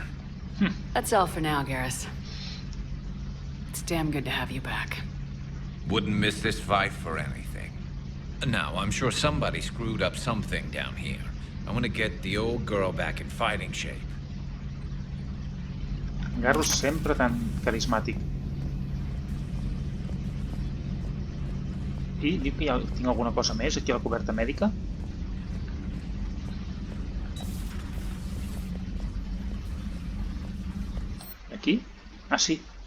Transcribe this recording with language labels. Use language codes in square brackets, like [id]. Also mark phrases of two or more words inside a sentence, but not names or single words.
[en] That's all for now, Garrus. It's damn good to have you back. Wouldn't miss this fight for anything. Now, I'm sure somebody screwed up something down here. I want to get the old girl back in fighting shape. [ca] Garrus sempre tan carismàtic. I dic que ja tinc alguna cosa més aquí a la coberta mèdica. Aquí? Ah, sí.